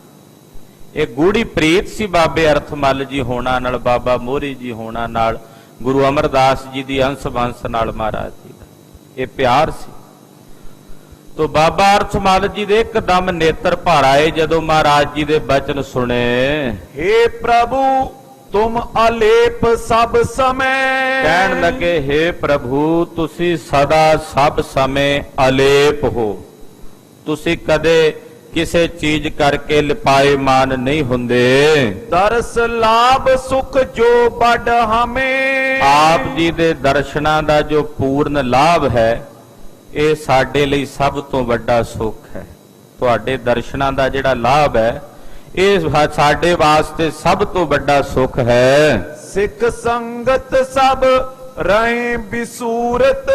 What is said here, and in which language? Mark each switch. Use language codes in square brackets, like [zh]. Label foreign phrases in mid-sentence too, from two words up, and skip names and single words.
[pa] ਇਹ ਗੂੜੀ ਪ੍ਰੀਤ ਸੀ ਬਾਬੇ ਅਰਥਮਲ ਜੀ ਹੋਣਾ ਨਾਲ, ਬਾਬਾ ਮੋਹਰੀ ਜੀ ਹੋਣਾ ਨਾਲ। ਗੁਰੂ ਅਮਰਦਾਸ ਜੀ ਦੀ ਅੰਸ ਬੰਸ ਨਾਲ ਮਹਾਰਾਜ ਜੀ ਦਾ ਇਹ ਪਿਆਰ ਸੀ। ਤੋ ਬਾਬਾ ਅਰਥਮਲ ਜੀ ਦੇ ਇੱਕਦਮ ਨੇਤਰ ਭਰ ਆਏ ਜਦੋਂ ਮਹਾਰਾਜ ਜੀ ਦੇ ਬਚਨ ਸੁਣੇ। [hi] हे प्रभु तुम अलेप सब समय। [pa] ਕਹਿਣ ਲੱਗੇ हे ਪ੍ਰਭੂ ਤੁਸੀਂ ਸਦਾ ਸਭ ਸਮੇਂ ਅਲੇਪ ਹੋ, ਤੁਸੀਂ ਕਦੇ ਕਿਸੇ ਚੀਜ਼ ਕਰਕੇ ਲਿਪਾਏ ਮਾਨ ਨਹੀਂ ਹੁੰਦੇ। [hi] दर्श लाभ सुख जो बड़ हमें। [pa] ਆਪ ਜੀ ਦੇ ਦਰਸ਼ਨਾਂ ਦਾ ਜੋ ਪੂਰਨ ਲਾਭ ਹੈ ਇਹ ਸਾਡੇ ਲਈ ਸਭ ਤੋਂ ਵੱਡਾ ਸੁੱਖ ਹੈ। ਤੁਹਾਡੇ ਦਰਸ਼ਨਾਂ ਦਾ ਜਿਹੜਾ ਲਾਭ ਹੈ ਇਹ ਸਾਡੇ ਵਾਸਤੇ ਸਭ ਤੋਂ ਵੱਡਾ ਸੁੱਖ ਹੈ। [hi] सिख संगत सब रहे बिसूरत।